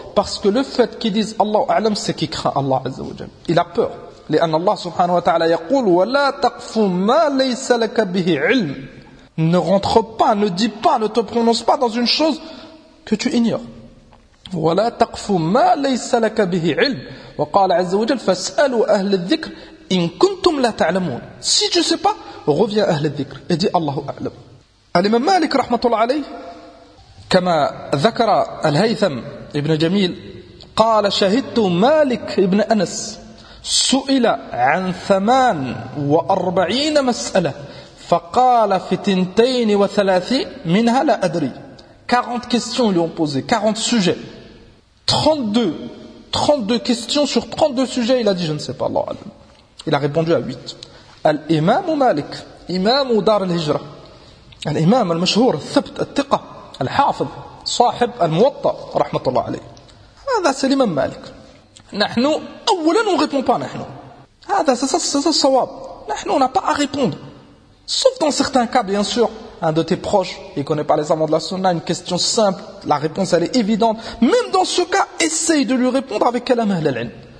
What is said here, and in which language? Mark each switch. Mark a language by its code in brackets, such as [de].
[fr] Parce que le fait qu'ils disent Allah أعلم c'est qu'ils craignent Allah عزّ وجل. Il a peur. [ar] لأن الله سبحانه وتعالى يقول ولا تقف ما ليس لك به علم. [fr] Ne rentre pas, ne dis pas, ne te prononce pas dans une chose que tu ignores. [ar] ولا تقف ما ليس لك به علم. وقال عز وجل فاسألوا أهل الذكر إن كنتم لا تعلمون. [fr] Si tu ne sais pas, reviens أهل الذكر et dis الله أعلم. [ar] الإمام مالك رحمة الله عليه كما ذكر الهيثم ابن جميل قال شهدت مالك ابن أنس سئل عن 48 مسألة فقال في 32 منها لا أدري [fr] 40 questions lui ont posé 40 sujets 32 questions sur 32 sujets il a dit je ne sais pas Allah Alam. Il a répondu à 8. [ar] الإمام مالك إمام دار الهجرة الإمام المشهور الثبت الثقة الحافظ صاحب الموطأ رحمة الله عليه هذا سليم مالك. [fr] نحن أولا on répond pas نحن هذا ça صواب نحن on n'a pas à répondre sauf dans certains cas bien sûr un de tes proches il connaît pas les amants de la sunna une question simple la réponse elle est évidente même dans ce cas essaye de lui répondre avec kalam ahl al-ilm